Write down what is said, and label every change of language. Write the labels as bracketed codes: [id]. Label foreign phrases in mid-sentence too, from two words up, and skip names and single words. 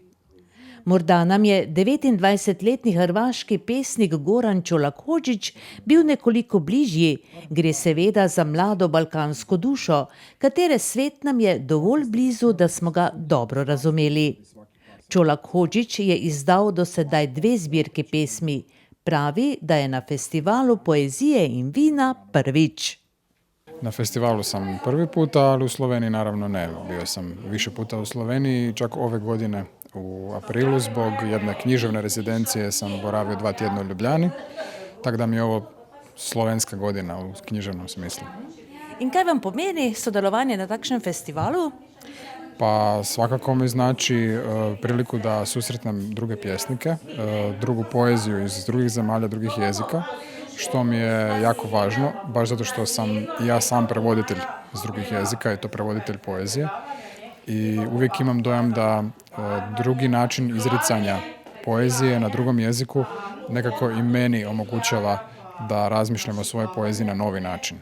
[sl] Morda nam je 29-letni hrvaški pesnik Goran Čolak-Hodžić bil nekoliko bližji, gre seveda za mlado balkansko dušo, katere svet nam je dovolj blizu, da smo ga dobro razumeli. Čolak-Hodžić je izdal do sedaj 2 zbirki pesmi. Pravi, da je na festivalu poezije in vina prvič. [hr] Na festivalu sam prvi puta, ali u Sloveniji naravno ne. Bio sam više puta u Sloveniji, čak ove godine u aprilu zbog jedne književne rezidencije sam boravio 2 tjedna u Ljubljani, tako da mi je ovo slovenska godina u književnom smislu. [sl] In kaj vam pomeni sodelovanje na takšnem festivalu? [hr] Pa svakako mi znači priliku da susretnem druge pjesnike, drugu poeziju iz drugih zemalja, drugih jezika, što mi je jako važno, baš zato što sam ja sam prevoditelj iz drugih jezika i to prevoditelj poezije. I uvijek imam dojam da drugi način izricanja poezije na drugom jeziku nekako i meni omogućava da razmišljam o svojoj poeziji na novi način.